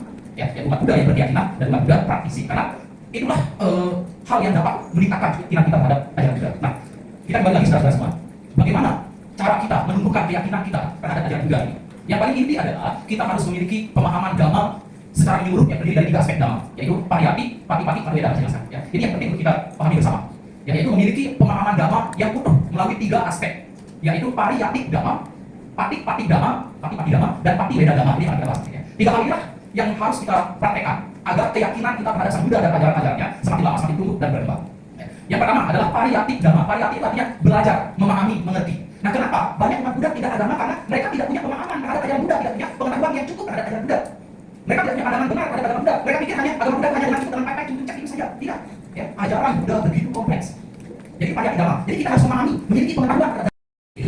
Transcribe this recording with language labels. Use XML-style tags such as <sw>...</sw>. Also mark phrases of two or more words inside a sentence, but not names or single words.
<id>Ya, umat Buddha yang berkeyakinan dan umat Buddha praktisi. Karena itulah hal yang dapat meningkatkan keyakinan kita terhadap ajaran Buddha. Nah, kita kembali lagi saudara semua. Bagaimana cara kita menumbuhkan keyakinan kita terhadap ajaran Buddha ini? Yang paling inti adalah kita harus memiliki pemahaman Dhamma secara menyeluruh yang terdiri dari 3 aspek Dhamma, yaitu pariyati, pati-pati, pariyada saya jelaskan. Ya, ini yang penting untuk kita pahami bersama. Yaitu memiliki pemahaman Dhamma yang utuh melalui 3 aspek, yaitu pariyati Dhamma, pati-pati Dhamma, pati-pati Dhamma, dan pati weda Dhamma. Ini yang kita bahas. 3 hal inilah yang harus kita praktekkan agar keyakinan kita terhadap Sang Buddha dan ajaran-ajarannya semakin lama semakin tumbuh dan berkembang. Yang pertama adalah pariyati Dhamma. Pariyati itu artinya belajar, memahami, mengerti. Nah, kenapa banyak umat Buddha tidak agama? Karena mereka tidak punya pemahaman terhadap ajaran Buddha, tidak punya pengetahuan yang cukup terhadap ajaran Buddha. Mereka tidak punya pandangan benar terhadap agama Buddha. Mereka pikir hanya agama Buddha hanya dengan cukup dengan pai-pai cek itu saja. Tidak. Ya, ajaran Buddha begitu kompleks. Jadi pariyati Dhamma. Jadi kita harus memahami, memiliki pengetahuan terhadap itu.</id>